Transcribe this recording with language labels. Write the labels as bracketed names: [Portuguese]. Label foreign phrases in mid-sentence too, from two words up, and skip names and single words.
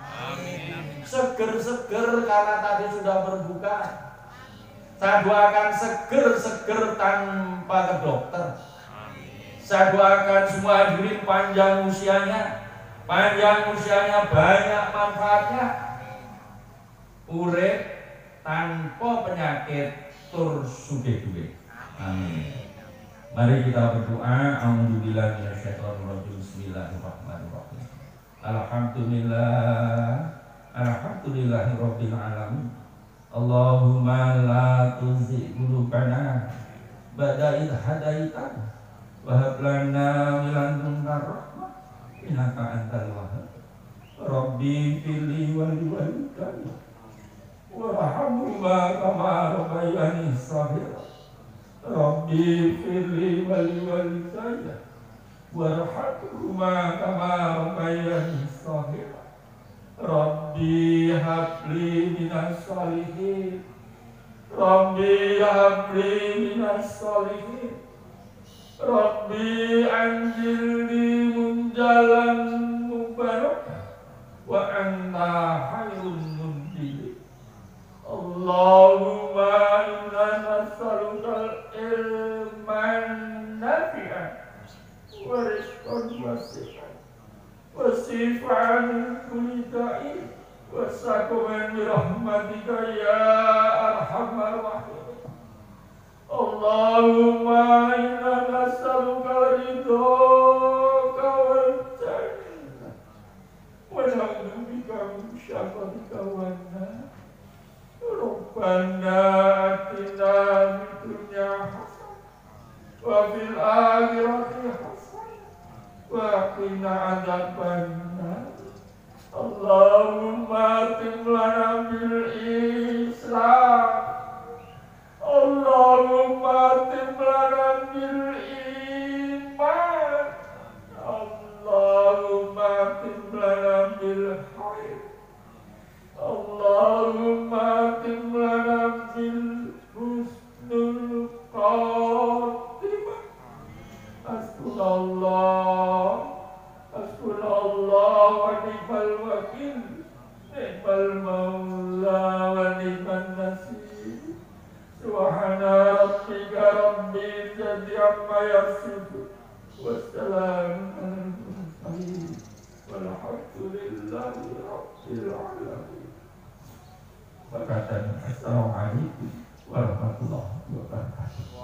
[Indonesian] Amin. Seger-seger karena tadi sudah berbuka. Saya doakan seger-seger tanpa ke dokter. Amin. Saya doakan semua hadirin panjang usianya. Panjang usianya banyak manfaatnya. [Javanese] Urip tanpa penyakit tur sugih-sugih. [Indonesian] Amin. Mari kita berdoa. [Arabic] أعوذ بالله من الشيطان الرجيم بسم الله الرحمن الرحيم. الحمد لله رب العالمين. اللهم لا تزغ قلوبنا بعد إذ هديتنا وهب لنا من لدنك رحمة إنك أنت الوهاب. رب فلي ولوالدي وارحمهما كما ربياني صغيرا. رب فرلي ولوالدي وارحمهما كما ربياني صغيرا. رب هب لي من الصالحين. رب هب لي من الصالحين. رب أنجلني منجلا مباركة وأنت خير منجلين. اللهم إنا نسألك علما نافعا ورزقا واسعا وشفاء من كل داء وسقما برحمتك يا أرحم الراحمين. اللهم إنا نسألك رضاك والجنة ونعوذ بك من سخطك والنار. ربنا آتنا في الدنيا حسنة وفي الآخرة حسنة وقنا عذاب النار. اللهم تم لنا بالإسلام. اللهم تم لنا بالإيمان اللهم تم لنا بالخير اللهم تم لنا بحسن الخاتمة. حسبنا الله ونعم الوكيل نعم المولى ونعم النصير. سبحان ربك رب العزة عما يصفون والسلام على المرسلين والحمد لله رب العالمين. السلام عليكم ورحمة الله وبركاته.